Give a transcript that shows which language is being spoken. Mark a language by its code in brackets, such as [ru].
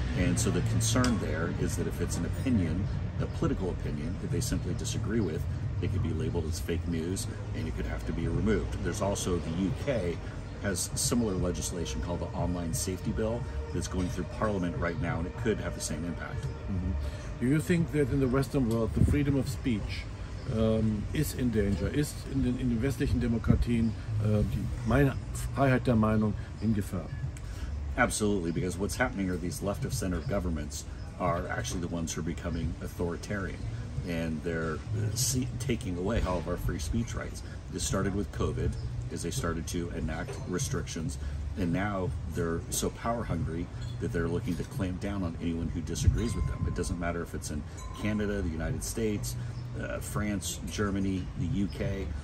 [en] And so the concern there is that if it's an opinion, a political opinion, that they simply disagree with, it could be labeled as fake news and it could have to be removed. There's also the UK has similar legislation called the Online Safety Bill that's going through Parliament right now, and it could have the same impact. Do you think that in the Western world the freedom of speech is in danger? [de] Ist in den westlichen Demokratien die Freiheit der Meinung in Gefahr? [en] Absolutely, because what's happening are these left of center governments are actually the ones who are becoming authoritarian, and they're taking away all of our free speech rights. This started with COVID, as they started to enact restrictions, and now they're so power hungry that they're looking to clamp down on anyone who disagrees with them. It doesn't matter if it's in Canada, the United States, France, Germany, the UK.